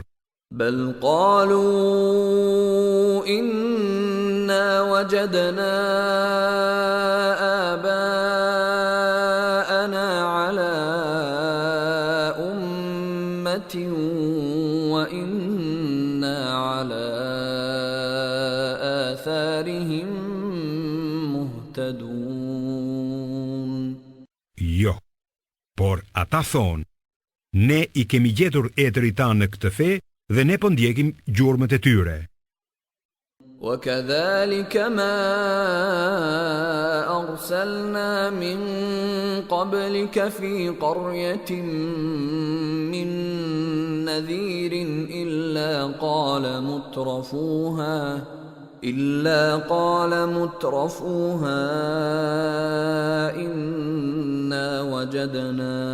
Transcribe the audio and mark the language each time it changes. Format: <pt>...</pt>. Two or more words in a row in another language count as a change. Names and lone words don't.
<ar>بل قالوا إنا وجدنا آباءنا على أمة وإنا على آثارهم مهتدون.</ar> <sq>Jo, por ata thonë, ne I kemi gjetur etërit tanë në këtë fe dhe ne po ndjekim gjurmët e tyre.</sq> <ar>وكذلك ما أرسلنا من قبلك في قرية من نذير إلا قال مترفوها إنا وجدنا</ar>